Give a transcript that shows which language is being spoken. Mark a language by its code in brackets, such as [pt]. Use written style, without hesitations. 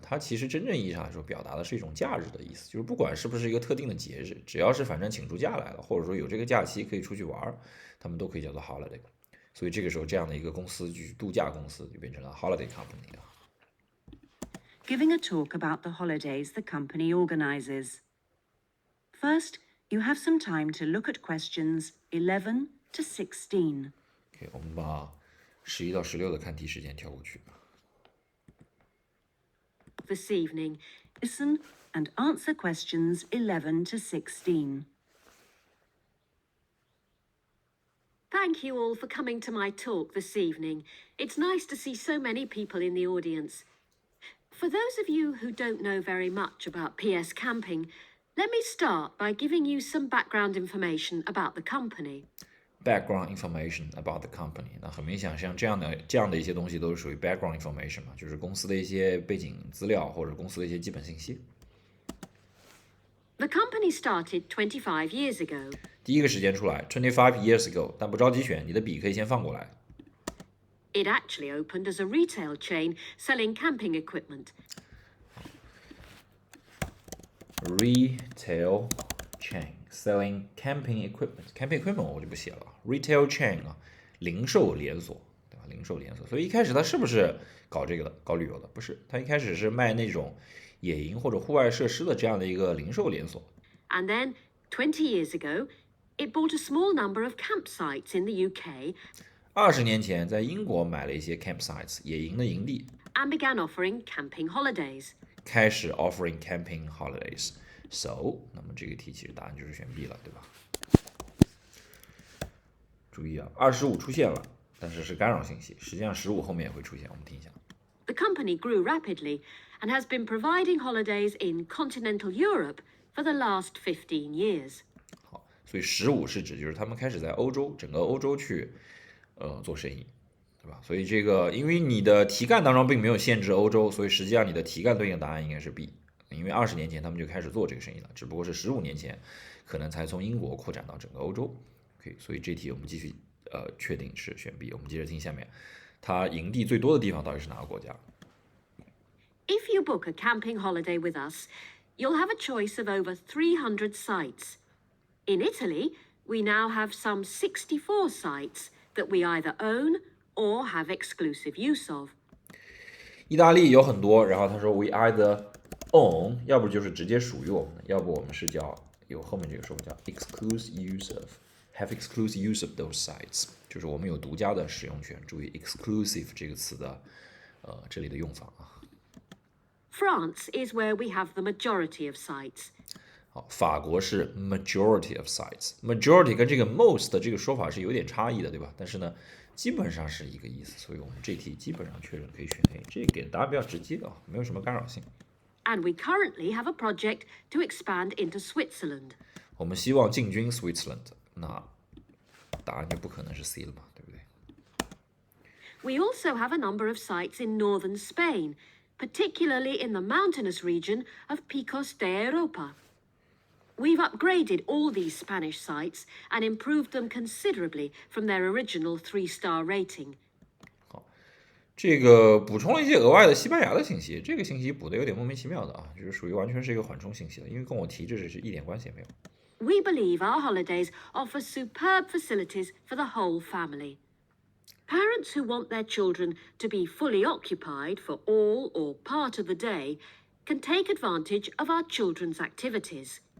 [zh] 它其实真正意义上来说，表达的是一种假日的意思，就是不管是不是一个特定的节日，只要是反正请出假来了，或者说有这个假期可以出去玩，他们都可以叫做 holiday。所以这个时候，这样的一个公司就是度假公司，就变成了 holiday company 啊。 [en] Giving a talk about the holidays the company organizes. First, you have some time to look at questions 11 to 16. [zh] OK， 我们把11到16的看题时间跳过去。 [en] This evening, listen and answer questions 11 to 16. Thank you all for coming to my talk this evening. It's nice to see so many people in the audience. For those of you who don't know very much about PS Camping, let me start by giving you some background information about the company. Background information about the company， [zh] 那很明显，像这样的一些东西都是属于 background information 嘛，就是公司的一些背景资料或者公司的一些基本信息。 [en] The company started 25 years ago. [zh] 第一个时间出来 [en] 25 years ago， [zh] 但不着急选，你的笔可以先放过来。 [en] It actually opened as a retail chain selling camping equipment. Retail chain selling camping equipment. [zh] Camping equipment 我就不写了。Retail chain 啊，零售连锁，对吧？零售连锁。所以一开始它是不是搞这个的，搞旅游的？不是，它一开始是卖那种野营或者户外设施的这样的一个零售连锁。 [en] And then, 20 years ago, it bought a small number of campsites in the UK. [zh] 20年前，在英国买了一些 campsites 野营的营地。 [en] And began offering camping holidays. [zh] 开始 [en] offering camping holidays。 [zh] So， 那么这个题其实答案就是选 B 了，对吧？注意啊，25出现了，但是是干扰信息，实际上15后面也会出现，我们听一下。 [en] The company grew rapidly and has been providing holidays in continental Europe for the last 15 years. [zh] 好，所以15是指就是他们开始在欧洲，整个欧洲去做生意，对吧？所以这个因为你的题干当中并没有限制欧洲，所以实际上你的题干对应答案应该是 B。因为20年前他们就开始做这个生意了，只不过是15年前可能才从英国扩展到整个欧洲。 OK， 所以这题我们继续确定是选 B。我们接着听下面，它营地最多的地方到底是哪个国家？ [en] If you book a camping holiday with us, you'll have a choice of over 300 sites. In Italy, we now have some 64 sites that we either own or have exclusive use of. [zh] 意大利有很多，然后他说 we either own， 要不就是直接属于我们的，要不我们是叫有后面这个说法叫 exclusive use of。 [en] Have exclusive use of those sites， [zh] 就是我们有独家的使用权。注意 exclusive 这个词的这里的用法啊。 [en] France is where we have the majority of sites. [zh] 好，法国是 majority of sites。majority 跟这个 most 的这个说法是有点差异的，对吧？但是呢，基本上是一个意思，所以我们这题基本上确认可以选 A。这个给的答案比较直接啊，没有什么干扰性。 [en] And we currently have a project to expand into Switzerland. [zh] 我们希望进军 Switzerland， 那答案就不可能是 C 了嘛，对不对？ [en] We also have a number of sites in northern Spain, particularly in the mountainous region of Picos de Europa. We've upgraded all these Spanish sites and improved them considerably from their original 3-star rating. [zh] 这个补充了一些额外的西班牙的信息，这个信息补的有点莫名其妙的啊，就是属于完全是一个缓冲信息的，因为跟我提这是一点关系也没有。 [en] We believe our holidays offer superb facilities for the whole family. Parents who want their children to be fully occupied for all or part of the day can take advantage of our children's activities.